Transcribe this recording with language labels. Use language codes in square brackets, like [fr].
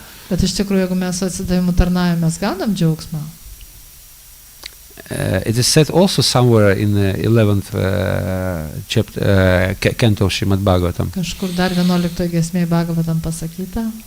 [lt] Bet iš tikrųjų, jeigu mes atsidavimu tarnavime, mes gaunam džiaugsmą. [en] It is said also somewhere in the 11th chapter, canto Srimad Bhagavatam. [lt] Kažkur dar 11 giesmėje Bhagavatam pasakyta.